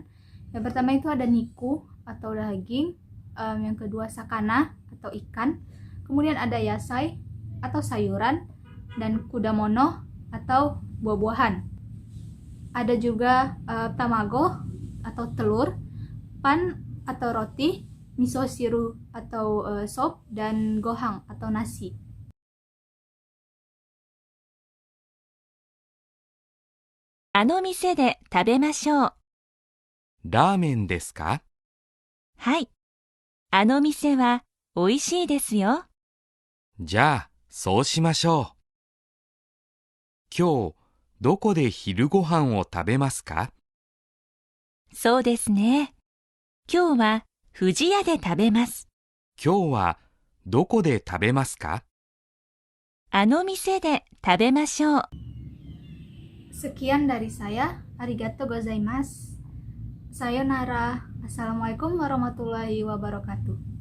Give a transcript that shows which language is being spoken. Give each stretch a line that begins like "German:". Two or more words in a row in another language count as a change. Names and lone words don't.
Indonesian: Yang pertama itu ada niku atau daging, yang kedua sakana atau ikan, kemudian ada yasai atau sayuran, dan kudamono atau buah-buahan. Ada juga tamago atau telur, pan atau roti,
Japanese: 味噌汁
Indonesian: atau sop, dan gohang atau nasi.
Japanese: あの店で食べましょう。ラーメンですか？はい。あの店は美味しいですよ。じゃあ、そうしましょう。今日、どこで昼ご飯を食べますか？そうですね。今日は富士屋で食べます。今日は、どこで食べますか？あの店で食べましょう。
Indonesian: Sekian dari saya.
Japanese: ありがとうございます. Sayonara.
Arabic: السلام عليكم ورحمة الله وبركاته.